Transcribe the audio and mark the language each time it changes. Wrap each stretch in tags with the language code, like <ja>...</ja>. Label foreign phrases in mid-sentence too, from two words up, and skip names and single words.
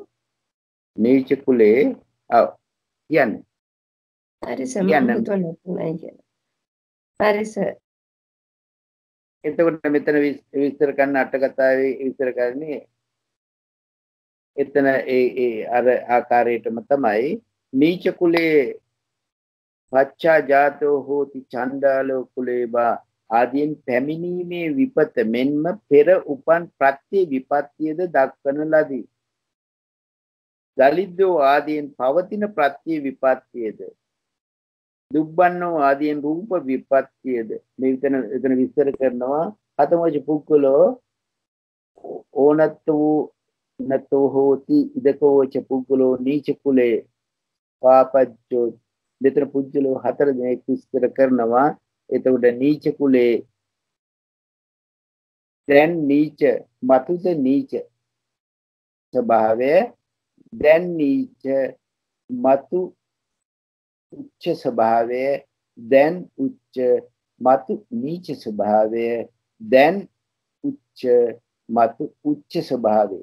<si>නීච කුලේ කියන්නේ හරි සමහරවිට හරි සර්. එතකොට මෙතන විස්තර කරන අට කතාවේ විස්තර කරන්නේ එතන ඒ අර ආකාරයටම තමයි නීච කුලේ</si> <pi>පච්චා ජාතෝ හෝති චණ්ඩාලෝ කුලේබා</pi> <si>ආදීන් පැමිණීමේ විපත මෙන්ම පෙර උපන් ප්‍රත්‍ය විපත්තියද දක්වන ලදී. දලිද්දෝ ආදීන් පවතින ප්‍රත්‍ය විපත්තියද දුබ්බන්නෝ ආදීන් රූප විපත්තියද මේ එතන විස්තර කරනවා.</si> <pi>හතමජ පුද්ගලෝ ඕනත්තෝ නතෝ හෝති ඉදකෝච පුද්ගලෝ නීච කුලේ පාපච්චෝ.</pi> <si>මෙතන පුද්ගලෝ 4 දෙනෙක් විස්තර කරනවා. එතකොට නීච කුලේ දැන් නීච මතුද නීච ස්වභාවය, දැන් නීච මතු උච්ච ස්වභාවය, දැන් උච්ච මතු නීච ස්වභාවය, දැන් උච්ච මතු උච්ච ස්වභාවය.</si>